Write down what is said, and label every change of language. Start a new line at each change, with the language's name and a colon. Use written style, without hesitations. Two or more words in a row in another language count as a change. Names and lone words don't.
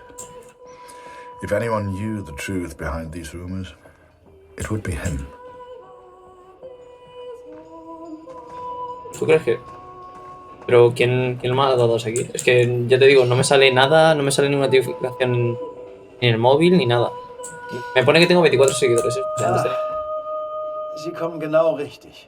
English: If anyone knew the truth behind these rumors, it would be him.
Spanish: ¿Tú crees que...? Pero ¿quién me ha dado a seguir? Es que ya te digo, no me sale nada, no me sale ninguna notificación en el móvil ni nada. Me pone que tengo 24 seguidores, ¿eh? O sea, antes tenía-
German: Sie kommen genau richtig.